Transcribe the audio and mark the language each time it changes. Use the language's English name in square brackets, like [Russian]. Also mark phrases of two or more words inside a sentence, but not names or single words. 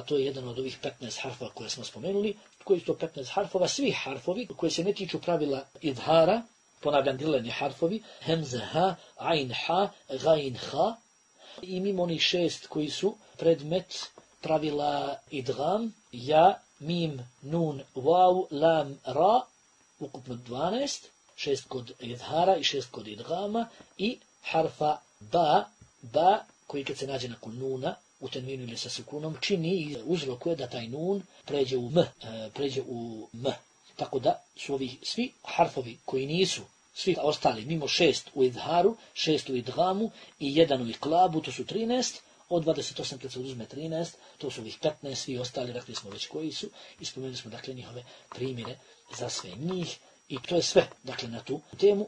[Bosnian] To je jedan od ovih 15 harfova koje smo spomenuli. Koji su to 15 harfova? Svi harfovi koji se ne tiču pravila idhara, ponavljam, dileni harfovi, hemze ha, ain ha, gain ha, i mimo onih 6 koji su predmet pravila idgham, ja, mim, nun, waw, lam, ra, ukupno 12, 6 kod idhara i 6 kod idghama, i harfa ba, koji kad se nađe nakon nuna, u tenvinu ili sa sukunom, čini i uzrokuje da taj nun pređe u m. Tako da su ovi svi harfovi koji nisu, svi ostali, mimo 6 u idharu, 6 u idgamu i 1 u iklabu, to su 13, od 28 kad se uzme 13, to su ovih 15, svi ostali, rekli smo već koji su, i spomenuli smo dakle njihove primjere za sve njih, i to je sve, dakle, na tu temu.